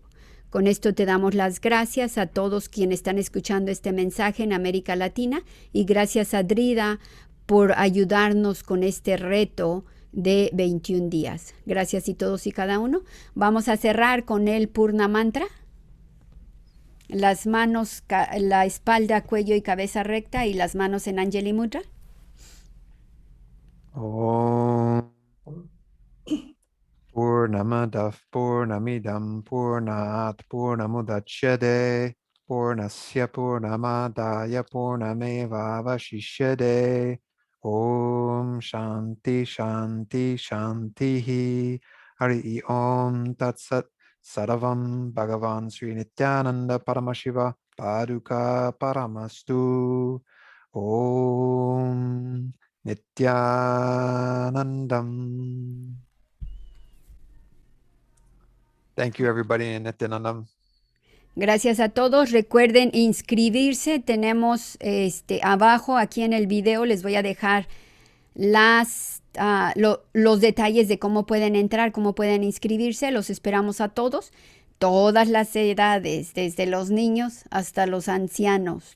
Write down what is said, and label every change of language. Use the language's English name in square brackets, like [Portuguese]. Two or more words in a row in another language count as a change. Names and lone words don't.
[Spanish] Con esto te damos las gracias a todos quienes están escuchando este mensaje en América Latina y gracias a Drida por ayudarnos con este reto de 21 días. Gracias y todos y cada uno. Vamos a cerrar con el Purna Mantra. Las manos, la espalda, cuello y cabeza recta y las manos en Anjali Mudra. [Sanskrit] Om Purnamadav Purnamidam Purnat Purnamudachyate Purnasya Purnamadaya Purnameva Vashishyate. Om Shanti Shanti Shantihi. Hari Om Tat Sat. Saravam Bhagavan Sri Nithyananda Paramashivam Paduka Paramastu. Om Nithyanandam. [English] Thank you, everybody in Nithyanandam. [Spanish] Gracias a todos. Recuerden inscribirse. Tenemos abajo aquí en el video les voy a dejar los detalles de cómo pueden entrar, cómo pueden inscribirse. Los esperamos a todos, todas las edades, desde los niños hasta los ancianos.